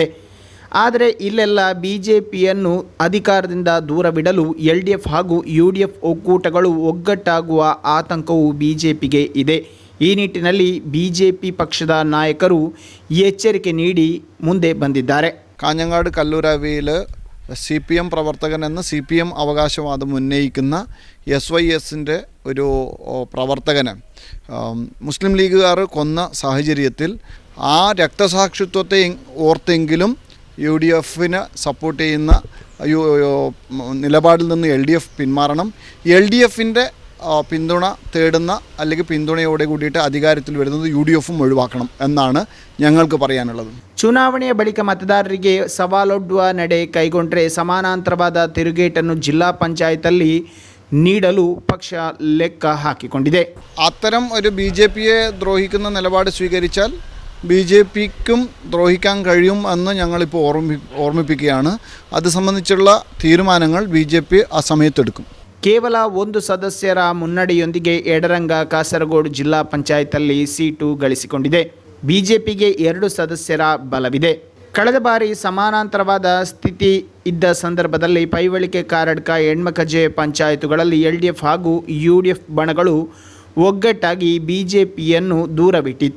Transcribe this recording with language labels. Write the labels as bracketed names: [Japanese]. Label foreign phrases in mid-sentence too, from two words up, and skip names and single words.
[Kannada] ಆದರೆ ಇಲ್ಲೆಲ್ಲ ಬಿಜೆಪಿಯನ್ನು ಅಧಿಕಾರದಿಂದ ದೂರವಿಡಲು ಎಲ್ಡಿಎಫ್ ಹಾಗೂ ಯುಡಿಎಫ್ ಒಕ್ಕೂಟಗಳು ಒಗ್ಗಟ್ಟಾಗುವ ಆತಂಕವು ಬಿಜೆಪಿಗೆ ಇದೆ. ಈ ನಿಟ್ಟಿನಲ್ಲಿ ಬಿಜೆಪಿ ಪಕ್ಷದ നായಕರು ಎಚ್ಚರಿಕೆ ನೀಡಿ ಮುಂದೆ ಬಂದಿದ್ದಾರೆ. [Malayalam] കാഞ്ഞങ്ങാട് കല്ലൂരാവിയിൽ CPM പ്രവർത്തകനെന്ന് CPM അവകാശവാദം ഉന്നയിക്കുന്ന SYSൻ്റെ ഒരു പ്രവർത്തകനെ മുസ്ലിം ലീഗുകാർ കൊന്ന സാഹചര്യത്തിൽ ആ രക്തസാക്ഷിത്വത്തെ ഓർത്തെങ്കിലും UDFിന് സപ്പോർട്ട് ചെയ്യുന്ന നിലപാടിൽ നിന്ന് LDF പിന്മാറണം. LDFിൻ്റെ പിന്തുണ തേടുന്ന അല്ലെങ്കിൽ പിന്തുണയോടെ കൂടിയിട്ട് അധികാരത്തിൽ വരുന്നത് UDFും ഒഴിവാക്കണം എന്നാണ് ഞങ്ങൾക്ക് പറയാനുള്ളത്. [Kannada] ಚುನಾವಣೆಯ ಬಳಿಕ ಮತದಾರರಿಗೆ ಸವಾಲೊಡ್ಡುವ ನಡೆ ಕೈಗೊಂಡ್ರೆ ಸಮಾನಾಂತರವಾದ ತಿರುಗೇಟನ್ನು ಜಿಲ್ಲಾ ಪಂಚಾಯತಲ್ಲಿ ನೀಡಲು ಪಕ್ಷ ಲೆಕ್ಕ ಹಾಕಿಕೊಂಡಿದೆ. [Malayalam] അത്തരം ഒരു BJPയെ ദ്രോഹിക്കുന്ന നിലപാട് സ്വീകരിച്ചാൽ BJPക്കും ദ്രോഹിക്കാൻ കഴിയും എന്ന് ഞങ്ങളിപ്പോൾ ഓർമ്മിപ്പിക്കുകയാണ്. അത് സംബന്ധിച്ചുള്ള തീരുമാനങ്ങൾ BJP ആ സമയത്തെടുക്കും. [Kannada] ಕೇವಲ 1 ಸದಸ್ಯರ ಮುನ್ನಡೆಯೊಂದಿಗೆ ಎಡರಂಗ ಕಾಸರಗೋಡು ಜಿಲ್ಲಾ ಪಂಚಾಯತಲ್ಲಿ ಸೀಟು ಗಳಿಸಿಕೊಂಡಿದೆ. ಬಿಜೆಪಿಗೆ 2 ಸದಸ್ಯರ ಬಲವಿದೆ. ಕಳೆದ ಬಾರಿ ಸಮಾನಾಂತರವಾದ ಸ್ಥಿತಿ ಇದ್ದ ಸಂದರ್ಭದಲ್ಲಿ ಪೈವಳಿಕೆ, ಕಾರಡ್ಕ, ಹೆಣ್ಮಕಜೆ ಪಂಚಾಯತುಗಳಲ್ಲಿ LDF ಹಾಗೂ UDF ಬಣಗಳು ಒಗ್ಗಟ್ಟಾಗಿ ಬಿಜೆಪಿಯನ್ನು ದೂರವಿಟ್ಟಿತ್ತು.